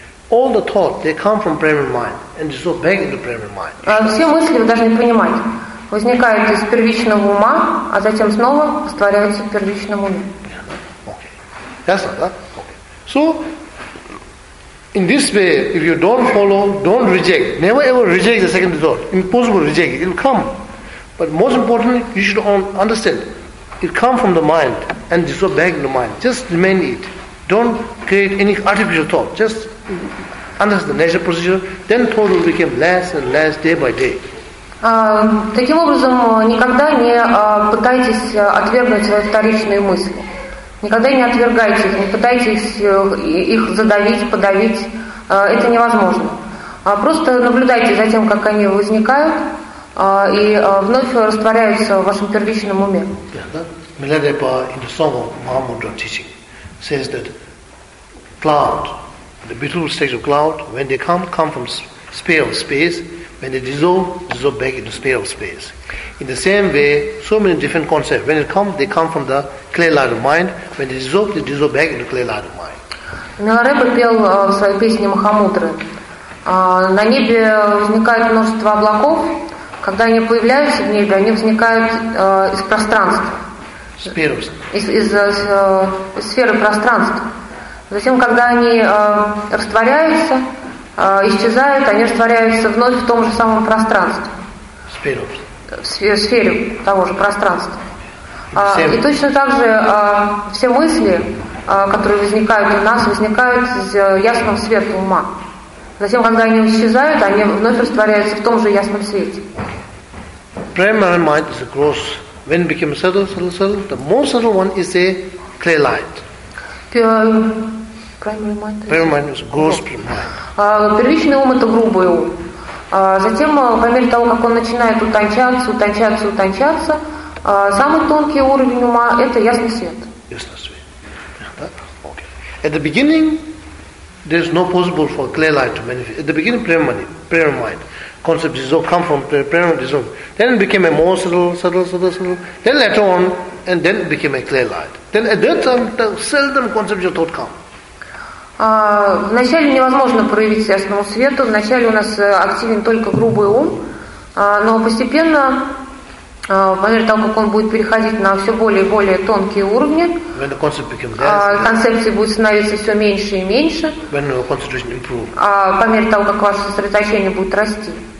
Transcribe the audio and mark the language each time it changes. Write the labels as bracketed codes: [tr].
[en] All the thoughts, they come from primary mind and dissolve back into primary mind. [ru] Все мысли, вы должны понимать, возникают из первичного ума, а затем снова растворяются в первичном уме. [en] Okay. Yes, right? Okay. So, in this way, if you don't follow, don't reject. Never ever reject the second thought. Impossible to reject. It will come. But most importantly, you should understand, it comes from the mind and dissolve back in the mind. Just remain it. Don't create any artificial thought. Just understand the natural procedure. Then thought will become less and less day by day. [ru] Таким образом, никогда не пытайтесь отвергнуть свои вторичные мысли. Никогда не отвергайте их, не пытайтесь их задавить, подавить. Это невозможно. Просто наблюдайте за тем, как они возникают, и вновь растворяются в вашем первичном уме. [en] Миладепа in the song of Mahamudra teaching says that cloud, the beautiful stage of cloud, when they come from sphere of space, when they dissolve back into sphere of space. In the same way, so many different concepts, when they come from the clear light of mind, when they dissolve back into clear light of mind. [ru] Миларепа пел в своей песне Махамудры. На небе возникает множество облаков. Когда они появляются в небе, они возникают из пространства. Из сферы пространства. Затем, когда они растворяются, исчезают, они растворяются вновь в том же самом пространстве. В сфере того же пространства. И точно так же все мысли, которые возникают у нас, возникают из ясного света ума. Затем, когда они исчезают, они вновь растворяются в том же ясном свете. [en] Primary mind is a gross. When it becomes subtle, the most subtle one is a clear light. [ru] Первичный ум это грубый ум. Затем, по мере того, как он начинает утончаться, самый тонкий уровень ума это ясный свет. Ясный свет. Okay. [en] At the beginning, there is no possible for clear light to manifest. At the beginning, primary mind. Concept dissolve, come from primary dissolve. Then it became a more subtle. Then later on, and then it became a clear light. Then at that time, the seldom conceptual thought come. [ru] Вначале невозможно проявить ясному свету. Вначале у нас активен только грубый ум. Но постепенно По мере того, как он будет переходить на все более и более тонкие уровни, концепции будут становиться все меньше и меньше, по мере того, как ваше сосредоточение будет расти.